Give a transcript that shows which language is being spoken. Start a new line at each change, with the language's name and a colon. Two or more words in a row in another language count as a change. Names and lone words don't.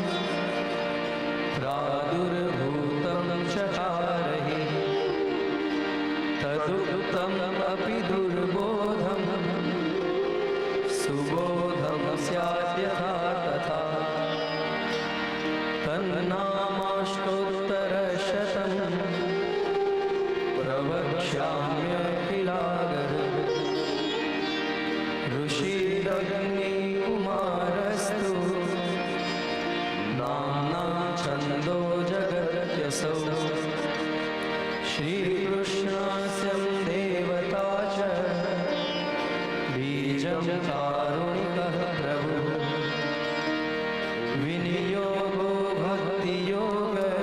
Sanskrit: પ્રાદુર્ભૂतं ચકારહિ તદુક્તમ અપિ દુર્બોધમ સુબોધમ સ્યાદ્યથા તથા તન્નામાષ્ટોત્તરશતમ પ્રવક્ષ્યામ્યખિલાગર ऋषिरग्निकुमारस्तु नाम्ना छन्दो जगत्यसौ श्रीकृष्णास्यं देवता च बीजं कारुणिकः प्रभुः विनियोगो भक्तियोग